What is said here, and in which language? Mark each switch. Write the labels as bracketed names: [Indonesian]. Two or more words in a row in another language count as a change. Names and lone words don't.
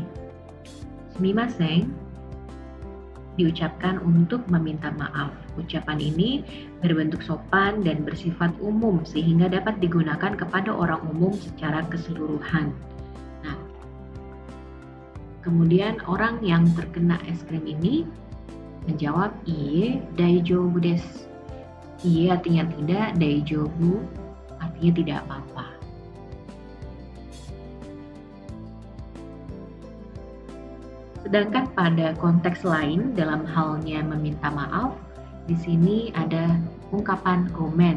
[Indonesian] Sumimasen diucapkan untuk meminta maaf. Ucapan ini berbentuk sopan dan bersifat umum sehingga dapat digunakan kepada orang umum secara keseluruhan. Nah, kemudian orang yang terkena es krim ini menjawab, [Japanese] いいえ大丈夫です. [Indonesian] Iya artinya tidak, daijoubu artinya tidak apa-apa. Sedangkan pada konteks lain dalam halnya meminta maaf, di sini ada ungkapan gomen.